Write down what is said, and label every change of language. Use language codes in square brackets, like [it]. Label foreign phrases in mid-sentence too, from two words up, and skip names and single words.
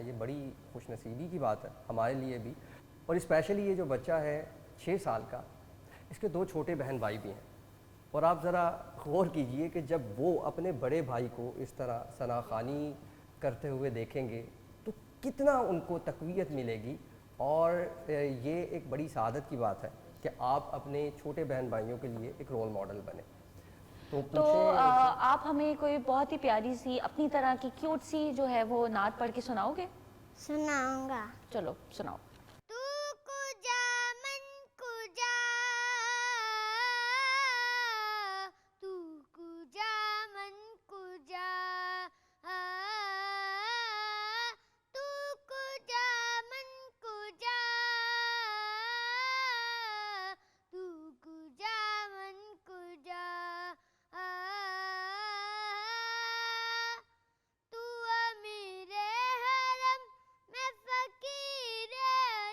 [ur] یہ بڑی خوش نصیبی کی بات ہے ہمارے لیے بھی، اور اسپیشلی یہ جو بچہ ہے 6 سال کا، اس کے 2 چھوٹے بہن بھائی بھی ہیں، اور آپ ذرا غور کیجئے کہ جب وہ اپنے بڑے بھائی کو اس طرح ثنا خوانی کرتے ہوئے دیکھیں گے تو کتنا ان کو تقویت ملے گی، اور یہ ایک بڑی سعادت کی بات ہے کہ آپ اپنے چھوٹے بہن بھائیوں کے لیے ایک [en] role model [ur] بنے۔ تو آپ ہمیں کوئی بہت ہی پیاری سی اپنی طرح کی کیوٹ سی جو ہے وہ نعت پڑھ کے سناؤ گے؟ سناؤں گا۔ چلو سناؤ۔ [fa] تو کجا من کجا، تو کجا من کجا، تو کجا من کجا، تو کجا من کجا، [ur] تو امیر حرم میں فقیر